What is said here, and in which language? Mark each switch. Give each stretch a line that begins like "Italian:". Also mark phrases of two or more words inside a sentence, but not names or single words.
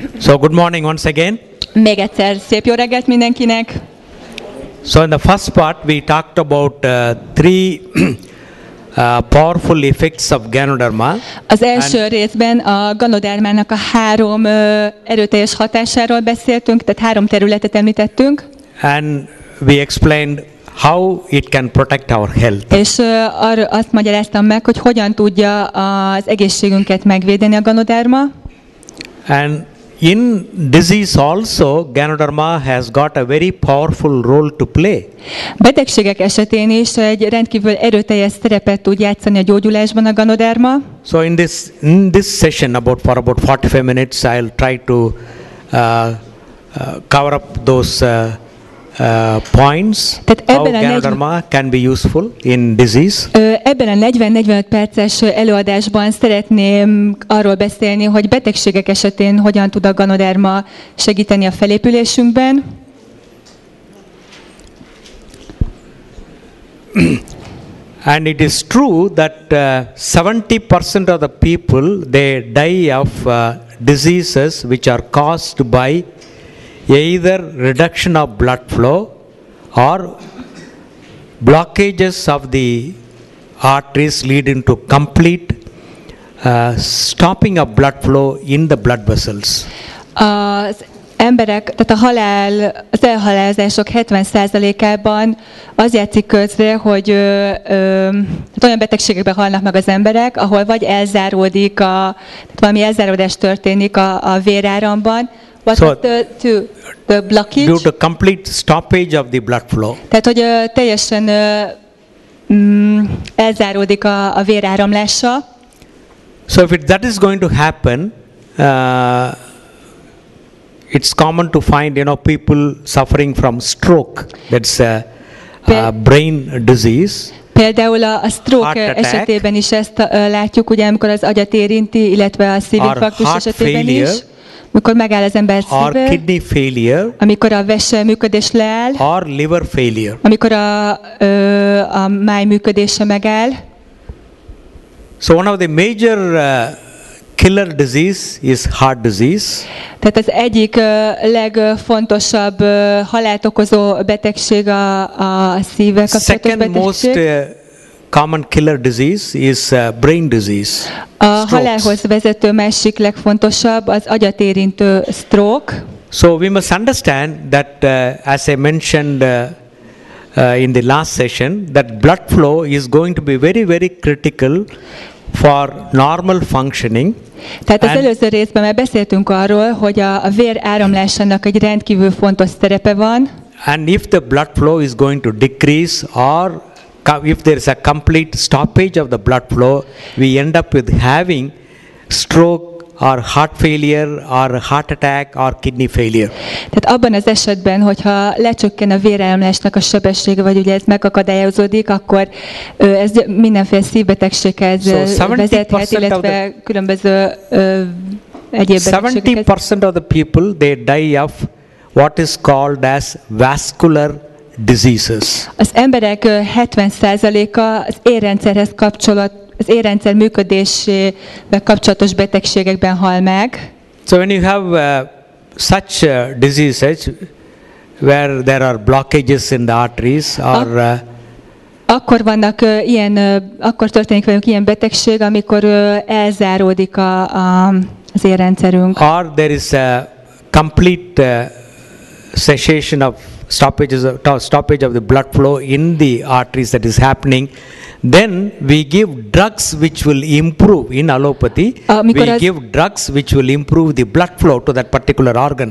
English: So good morning once again.
Hungarian: Még egyszer szép jó reggelt mindenkinek.
English: So in the first part we talked about three powerful effects of Ganoderma.
Hungarian: Az első részben a Ganodermának a három erőteljes hatásáról beszéltünk, tehát három területet említettünk.
English: And we explained how it can protect our health.
Hungarian: És arra azt magyaráztam meg, hogy hogyan tudja az egészségünket megvédeni a Ganoderma.
English: And in disease also, Ganoderma has got a very powerful role to play.
Hungarian: Betegségek esetén is egy rendkívül erőteljes szerepet tud játszani a gyógyulásban a Ganoderma.
English: So in this session, for about 45 minutes, I'll try to cover up those points. How Ganoderma can be useful in disease.
Hungarian: Ebben a 40-45 perces előadásban szeretném arról beszélni, hogy betegségek esetén hogyan tud a Ganoderma segíteni a felépülésünkben.
English: And it is true that 70% of the people, they die of diseases which are caused by either reduction of blood flow or blockages of the arteries leading to complete stopping of blood flow in the blood vessels.
Hungarian: Az emberek, tehát az elhalálozások 70%-ában az játszik közre, hogy olyan betegségekben halnak meg az emberek, ahol vagy elzáródik, tehát valami elzáródás történik a véráramban.
English: What was the blockage? Due to complete stoppage of the blood flow.
Hungarian: Tehát, hogy teljesen elzáródik a véráramlása.
English: So if that is going to happen, it's common to find, people suffering from stroke. That's a brain disease.
Hungarian: Például a stroke esetében is ezt látjuk, ugye, amikor az agyat érinti, illetve a szívinfarktus esetében is. Amikor megáll az ember szíve,
English: or kidney failure,
Hungarian: amikor a vese működés leáll,
English: or liver failure,
Hungarian: amikor a máj működése megáll.
English: So one of the major killer disease is heart disease.
Hungarian: Tehát az egyik legfontosabb halált okozó betegség a szívvel kapcsolatos betegség.
English: Second most common killer disease is brain disease.
Hungarian: A halálhoz vezető másik legfontosabb az agyat érintő stroke.
English: So we must understand that as I mentioned in the last session, that blood flow is going to be very, very critical for normal functioning.
Hungarian: Tehát az előző részben már beszéltünk arról, hogy a vér áramlásának egy rendkívül fontos szerepe van.
English: And if the blood flow is going to decrease, or if there is a complete stoppage of the blood flow, we end up with having stroke or heart failure or heart attack or kidney failure.
Hungarian: Tehát abban az esetben, hogyha lecsökken a véráramlásnak a sebessége, vagy ugye ez megakadályozódik, akkor ez mindenféle szívbetegséghez vezethet, illetve különböző egyéb betegségekhez.
English: 70% of the people, they die of what is called as vascular diseases.
Hungarian: Az emberek 70%-a az az érrendszer működésével kapcsolatos betegségekben hal meg.
English: So when you have such diseases where there are blockages in the arteries, or
Hungarian: akkor történik velünk ilyen betegség, amikor elzáródik az érrendszerünk.
English: Or there is a complete cessation of stoppage of the blood flow in the arteries that is happening, then we give drugs which will improve. In allopathy, we give drugs which will improve the blood flow to that particular organ.